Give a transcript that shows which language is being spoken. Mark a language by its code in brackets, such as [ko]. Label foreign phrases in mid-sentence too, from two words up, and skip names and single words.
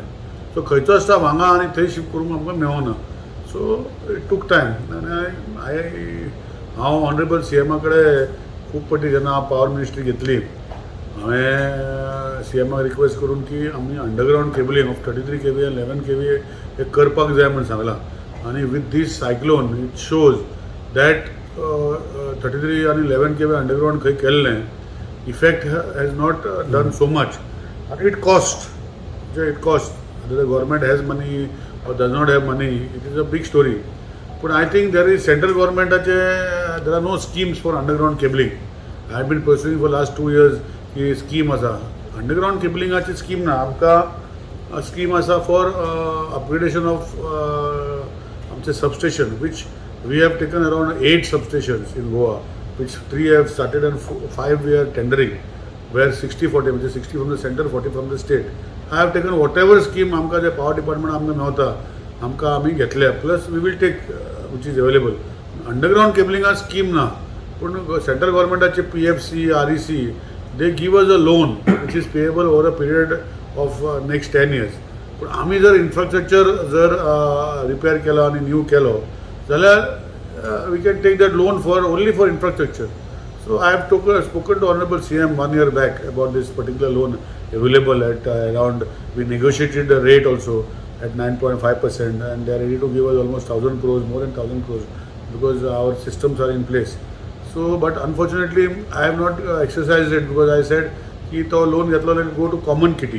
[kok] सो खंयचो स्टाफ हांगा आनी थंय शिफ्ट करूंक आमकां मेळोना. [en] so it took time [kok] आनी हांव ऑनरेबल CMA कडेन खूब फावटी जेन्ना हांव [en] power ministry [kok] घेतली हांवें CMAक रिक्वेस्ट करून की आमी [en] underground cabling of 33 kV [kok] आनी 11 kV हे करपाक जाय म्हूण सांगलां. [en] आनी with this cyclone it shows that 33 आनी 11 kV अंडरग्रावंड [kok] खंय केल्लें [en] effect has not done so much. आनी it cost the government has money or does not have money, it is a big story. But I think there is central government there are no schemes for underground cabling. I have been pursuing for last 2 years [kok] की scheme आसा underground cabling ची scheme ना आमकां scheme आसा [en] for upgradation of आमचे substation which we have taken around 8 substations in Goa which 3 have started and 5 we are tendering where 60-40 म्हणजे 60 from the center 40 from the state. I have taken whatever scheme [kok] आमकां जे [en] power department [kok] आमकां मेळटा आमकां आमी घेतल्या [en] plus we will take which is available. [kok] अंडरग्रावंड केबलिंगा स्कीम ना पूण सेंट्रल गव्हर्मेंटाचे [en] PFC REC they give us a loan which is payable over a period of next 10 years. [kok] पूण आमी जर इन्फ्रास्ट्रक्चर जर रिपेर केलो आनी न्यू केलो जाल्यार [en] we can take that loan for only for infrastructure. So I have spoken to Honorable CM 1 year back about this particular loan available at around, we negotiated the rate also at 9.5% and they are ready to give us almost 1,000 crores, more than 1,000 crores because our systems are in place. So but unfortunately I have not exercised it because I said [kok] ki to loan getlo [en] let go to common kitty.